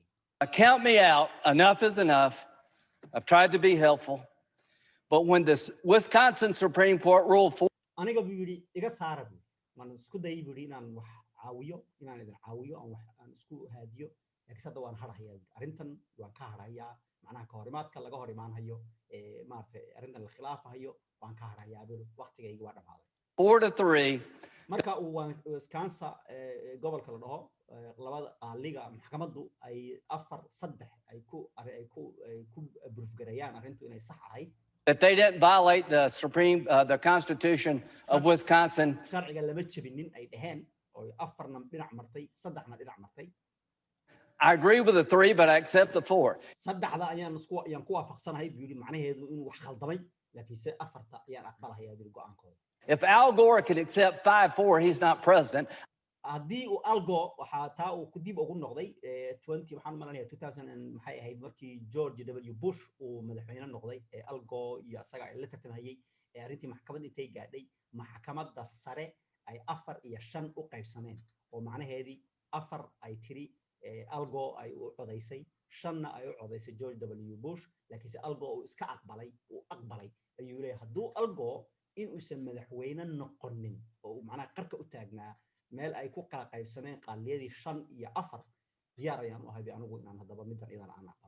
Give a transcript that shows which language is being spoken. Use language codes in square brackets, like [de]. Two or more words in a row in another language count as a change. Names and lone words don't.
[en] count me out. Enough is enough. I've tried to be helpful. But when this Wisconsin Supreme Court ruled for [so] aniga buu yiri iga saara buu man isku dayay buu inaan wax caawiyo inaan idin caawiyo aan isku haadiyo laakiin hadda waan harahayaa arrintan waan ka harayaa macnaha ka horimaadka laga hor imaanayo maartay arrintan la khilaafayo waan ka harayaa buu waqtigayga waa dhamaaday 4-3 marka uu Wisconsin gobolka la dhaho labada qaaliga maxkamaddu ay 4-3 ay ku proof garayaan arrintu inay sax ahayd [en] that they didn't violate the Constitution of Wisconsin. [so] sharciga lama jabinin ay dhaheen oo 4na dhinac martay 3na dhinac martay [en] I agree with the 3, but I accept the 4. [so] saddexda ayaan ku waafaqsanahay buu yiri macnaheedu inuu wax khaldamay laakiin se 4ta ayaan aqbalayaa buu go'aankooda [en] If Al Gore can accept 5-4, he's not president. [so] haddii uu Al Gore waxa taa uu ku dib ugu noqday 20 waxaan malanayaa 2000 maxay ahayd markii George W Bush uu madaxweyne noqday Al Gore iyo asaga ay la tartamayay arrintii maxkamadda intay gaadhay maxkamadda sare ay 4 iyo 5 u qaybsameen oo macnaheedii 4 ay tiri Al Gore ay u codaysay 5na ay u codaysay George W Bush laakiin se Al Gore uu iska aqbalay ayuu leeyahay hadduu Al Gore in uusan madaxweyne noqonin oo macnaha qarka u taagnaa meel ay ku kala qaybsameen qaaliyadii 5 iyo 4 diyaar ayaan u ahay anigu inaan hadaba midan idan aan aqbalo